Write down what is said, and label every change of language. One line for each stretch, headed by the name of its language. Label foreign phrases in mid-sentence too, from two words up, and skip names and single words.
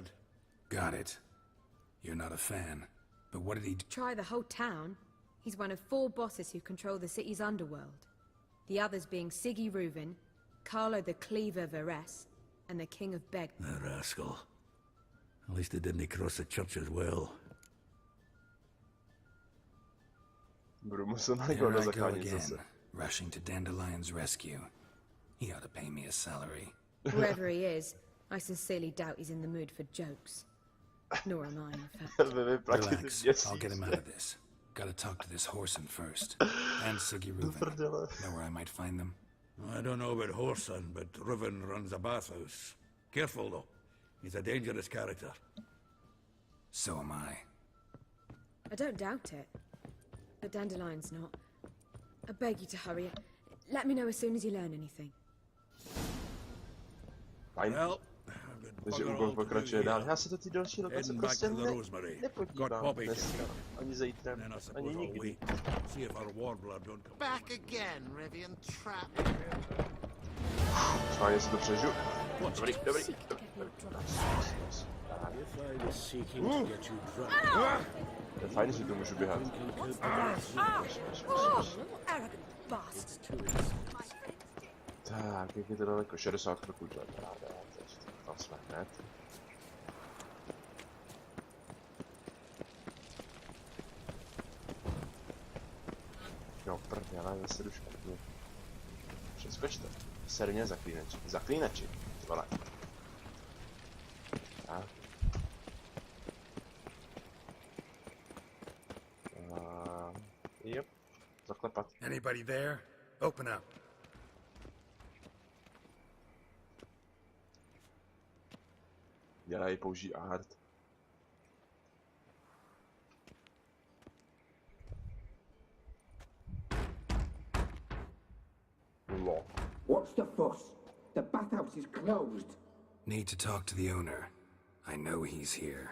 English: Got it. You're not a fan. But what did he do? Try the whole town. He's one of 4 bosses who control the city's underworld. The others being Siggy Reuven, Carlo the Cleaver Varese, and the King of Beg. The rascal. At least he didn't cross the church as well.
Czech: Budu muset
English: There
Czech: najít na
English: I go
Czech: zachránit zase.
English: again, rushing to Dandelion's rescue. He ought to pay me a salary. Wherever he is, I sincerely doubt he's in the mood for jokes. Nor am I, in fact. Relax, I'll get him out of this. Gotta talk to this Horson first. And Siggy Reuven. Know where I might find them? I don't know about Horson, but Reuven runs a bathhouse. Careful, though. He's a dangerous character. So am I. I don't doubt it. But Dandelion's not. I beg you to hurry. Let me know as soon as you learn anything.
Czech: Fajn.
English: Well,
Czech: Takže úkol pokračuje dál. Já se do té další lokace
English: heading back
Czech: prostě
English: to the Rosemary. Got
Czech: nepodívám
English: Poppy to
Czech: dneska.
English: get.
Czech: Ani zítra,
English: Then I
Czech: ani
English: suppose I'll
Czech: nikdy.
English: wait. See if our warbler don't come. Back again, Rivian Trap.
Czech: Fajně si to přežiju. Dobrý, dobrý.
English: If I was seeking to get you drunk,
Czech: Je fajn, že to můžu běhat.
English: Arrogant bastard.
Czech: Tak, jak je to daleko? 60 kroků, to je právě. Tam jsme hned. Jo, prdele, zase jdu špatně. Přeskočte. Serně zaklínači. Zaklínači. Vole. Tak. Yep. Zaklepat.
English: Anybody there? Open up.
Czech: Dělej, použij art.
English: Lock. What's the fuss? The bathhouse is closed. Need to talk to the owner. I know he's here.